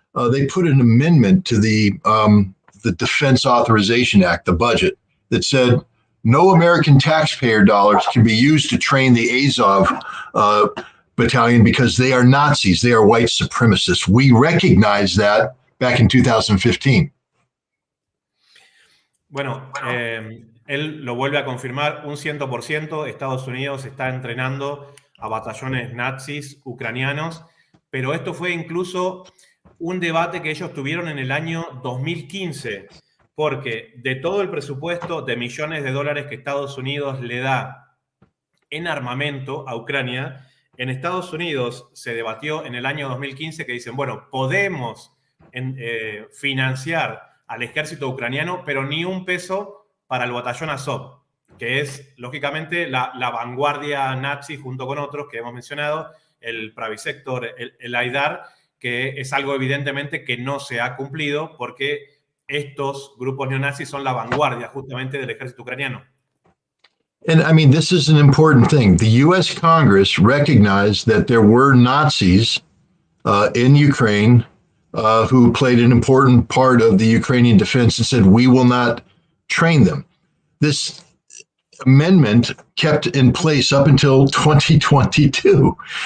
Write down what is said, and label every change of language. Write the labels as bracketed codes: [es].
[en] they put an amendment to the Defense Authorization Act, the budget, that said no American taxpayer dollars can be used to train the Azov battalion because they are Nazis, they are white supremacists. We recognized that back in 2015. [es] Bueno, él lo vuelve a confirmar, un 100%, Estados Unidos está entrenando a batallones nazis ucranianos, pero esto fue incluso un debate que ellos tuvieron en el año 2015, porque de todo el presupuesto de millones de dólares que Estados Unidos le da en armamento a Ucrania. En Estados Unidos se debatió en el año 2015 que dicen, bueno, podemos financiar al ejército ucraniano, pero ni un peso para el batallón Azov, que es, lógicamente, la vanguardia nazi junto con otros que hemos mencionado, el Pravisector, el Aidar, que es algo evidentemente que no se ha cumplido porque estos grupos neonazis son la vanguardia justamente del ejército ucraniano. [en] And I mean, this is an important thing. The U.S. Congress recognized that there were Nazis in Ukraine who played an important part of the Ukrainian defense and said, we will not train them. This amendment kept in place up until 2022.